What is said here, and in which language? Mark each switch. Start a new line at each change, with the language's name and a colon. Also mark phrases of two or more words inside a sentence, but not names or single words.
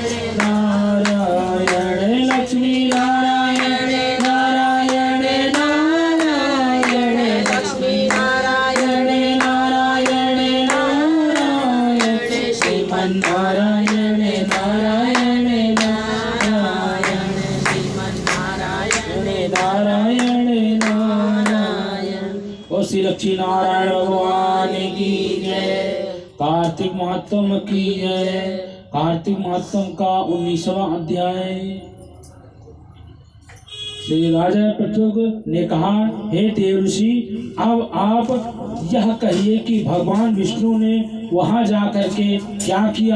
Hindi: नारायण लक्ष्मी नारायण नारायण नारायण लक्ष्मी नारायण नारायण नारायण श्रीमन्नारायण नारायण नारायण श्रीमन्नारायण नारायण नारायण। और श्री लक्ष्मी नारायण भगवान की जय। कार्तिक महात्म की जय। कार्तिक महात्म का 19वां अध्याय। श्री राजा पृथुक ने कहा, हे देवर्षि, अब आप यह कहिए कि भगवान विष्णु ने वहां जाकर के क्या किया।